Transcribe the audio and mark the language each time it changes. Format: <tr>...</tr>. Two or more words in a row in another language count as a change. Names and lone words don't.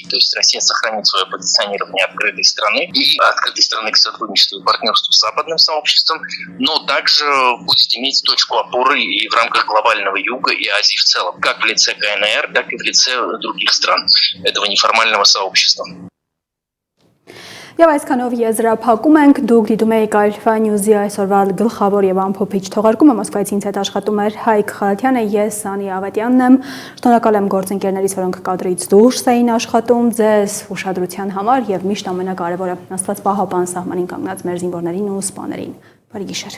<ru>То есть Россия сохранит свое позиционирование открытой страны к сотрудничеству и партнерству с западным сообществом, но также будет иметь точку опоры и в рамках глобального юга и Азии в целом, как в лице КНР, так и в лице других стран этого неформального сообщества.</ru> <hy>Եվ այսքանով եզրափակում ենք, դուք դիտում եք Alpha News-ի այսօրվա գլխավոր եւ ամփոփիչ թողարկումը, Մոսկվայից ինձ հետ աշխատում էր Հայկ Խալաթյանը, ես Սանի Ավետյանն եմ, շնորհակալ եմ գործընկերներից, որոնք կադրից դուրս էին աշխատում, ձեզ ուշադրության համար եւ միշտ ամենակարևորը, Աստված պահապան սահմանին կանգնած մեր զինվորներին ու սպաներին։ Բարի գիշեր։</hy>